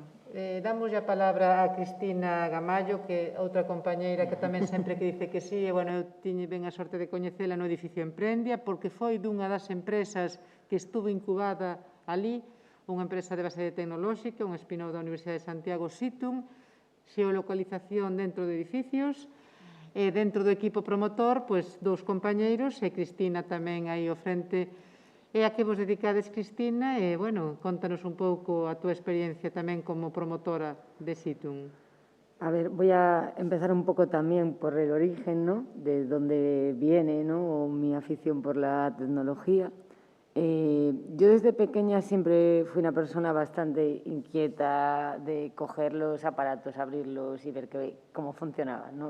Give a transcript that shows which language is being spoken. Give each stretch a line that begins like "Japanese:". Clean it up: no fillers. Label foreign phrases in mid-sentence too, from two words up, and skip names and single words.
Galician: Damos a palabra a Cristina Gamallo, que é outra compañeira que tamén sempre que dice que sí, e, bueno, eu tiñe ben a sorte de coñecela no edificio Emprendia, porque foi dunha das empresas que estuvo incubada ali, unha empresa de base tecnolóxica, un spin-off da Universidade de Santiago, Situm, xeolocalización dentro de edificios, e dentro do equipo promotor, pois, 2 compañeiros, e Cristina tamén aí ao frente. E a que vos dedicades, Cristina? E, bueno, contanos un pouco a túa experiencia tamén como promotora de Situm.
Spanish: A ver, voy a empezar un poco también por el origen, ¿no? De dónde viene, ¿no? Mi afición por la tecnología. Yo desde pequeña siempre fui una persona bastante inquieta de coger los aparatos, abrirlos y ver cómo funcionaban, ¿no?